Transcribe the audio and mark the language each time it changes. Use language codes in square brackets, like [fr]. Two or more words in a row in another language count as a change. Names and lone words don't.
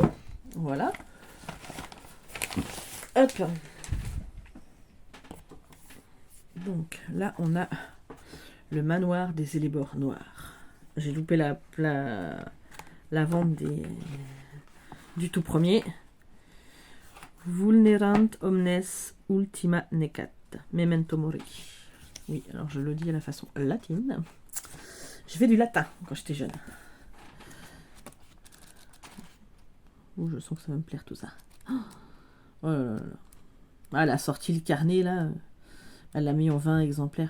[fr] Voilà. Hop. Donc là on a le manoir des Élébores noirs. J'ai loupé la vente du tout premier. [la] Vulnerant omnes ultima necat. Memento mori. [fr] Oui, alors je le dis à la façon latine. J'ai fait du latin quand j'étais jeune. Oh, je sens que ça va me plaire tout ça. Oh là là là. Ah, elle a sorti le carnet là. Elle l'a mis en 20 exemplaires.